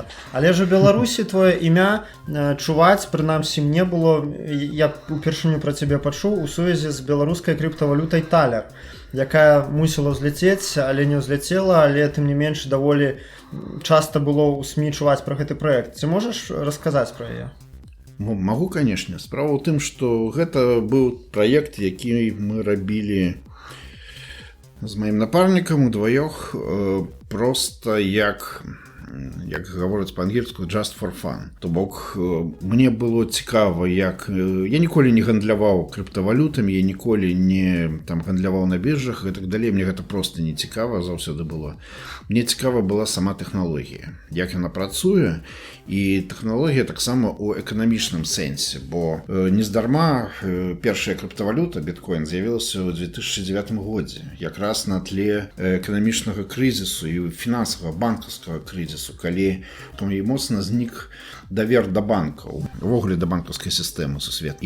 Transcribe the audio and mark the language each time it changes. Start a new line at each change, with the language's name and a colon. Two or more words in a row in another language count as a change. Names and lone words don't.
Belarusian: Але ж у Беларусі твоё імя чуваць, прынамсі мне было, я упершыню пра цябе пачуў у сувязі з беларускай крыптавалютай Талер, якая мусіла ўзляцець, але не ўзляцела, але тым не менш даволі часта было ў СМІ чуваць пра гэты праект. Ці можаш расказаць пра яе? Магу, канешне. Справа ў тым, што гэта быў праект, які мы рабілі з маім напарнікам удваёх проста як гавораць па-ангельску,
English: just for fun.
Belarusian: То бок, мне было цікава, як... Я ніколі не гандляваў крыптавалютамі, я ніколі не гандляваў на біржах і так далей. Мне гэта проста не цікава заўсёды было. Мне цікава была сама тэхналогія, як яна працуе, і тэхналогія таксама ў эканамічным сэнсе, бо нездарма першая крыптавалюта, біткоін, з'явілася ў 2009 годзе, якраз на тле эканамічнага крызісу і фінансавага банкаўскага крызісу, калі моцна знік давер да банкаў, увогуле да банкаўскай сістэмы сусвет.